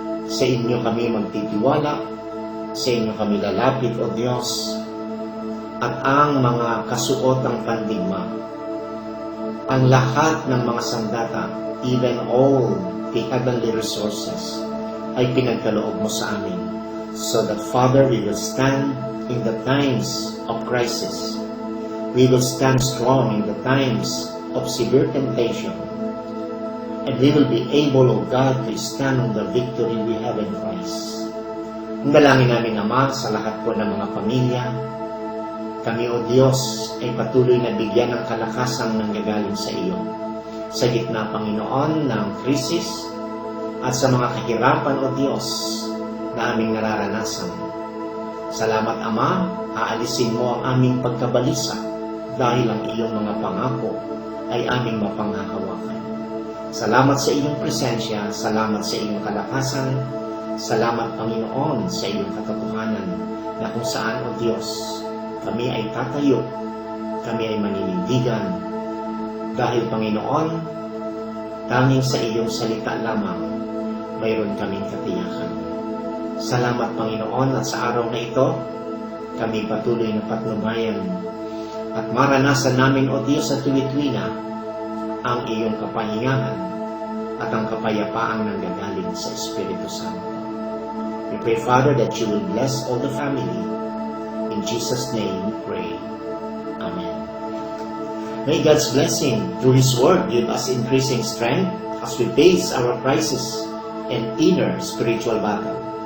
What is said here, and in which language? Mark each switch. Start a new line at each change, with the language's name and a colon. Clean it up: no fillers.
Filipino: Sa inyo kami magtitiwala, sa inyo kami lalapit, O Diyos, at ang mga kasuot ng pandigma, ang lahat ng mga sandata,
English: even all the heavenly resources,
Filipino: ay pinagkaloob mo sa amin,
English: so that, Father, we will stand in the times of crisis. We will stand strong in the times of severe temptation. And we will be able, O God, to stand on the victory we have in Christ.
Filipino: Ang dalangin namin, Ama, sa lahat po ng mga pamilya, kami, O Diyos, ay patuloy na bigyan ng kalakasang nanggagaling sa iyo. Sa gitna, Panginoon, ng krisis at sa mga kahirapan, O Diyos, na aming nararanasan. Salamat, Ama, aalisin mo ang aming pagkabalisa dahil ang iyong mga pangako ay aming mapanghahawakan. Salamat sa iyong presensya, salamat sa iyong kalakasan, salamat, Panginoon, sa iyong katotohanan na kung saan, O Diyos, kami ay tatayo, kami ay maninindigan. Dahil Panginoon, tanging sa iyong salita lamang, mayroon kaming katiyakan. Salamat Panginoon at sa araw na ito, kami patuloy na patnubayan at maranasan namin, O Diyos, sa tuwi-tuwi na ang iyong kapahingahan at ang kapayapaang nanggagaling sa Espiritu Santo.
English: We pray, Father, that you will bless all the family. In Jesus' name we pray. Amen. May God's blessing through His Word give us increasing strength as we face our crisis and inner spiritual battle.